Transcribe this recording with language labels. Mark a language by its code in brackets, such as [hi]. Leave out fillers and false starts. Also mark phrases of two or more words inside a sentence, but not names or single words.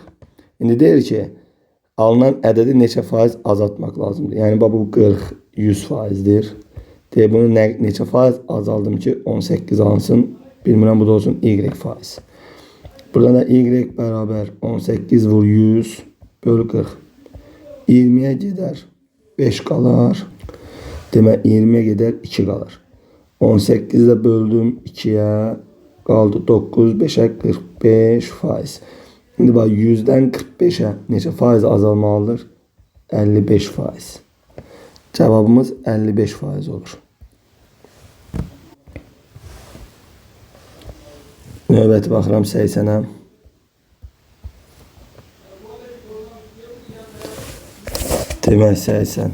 [az] İndi deyir ki alınan ədədi neçə faiz azaltmaq lazımdır. Yəni bu 40 100%'dir. Deyir bunu neçə faiz azaldım ki 18 alınsın. Bilmirəm bu da olsun y faiz. Buradan da y bərabər 18 vur 100 bölü 40. [tr] 20'ye gider 5 kalar. Demək 20'ye gider 2 kalır. 18 ile böldüm 2'ye kaldı 9, 5'e 45%. Şimdi bak 100'den 45'e [az] neçə faiz azalmalıdır? [tr] 55%. Cevabımız 55% olur. [az] Növbəti baxıram 80'ə. Demək 80.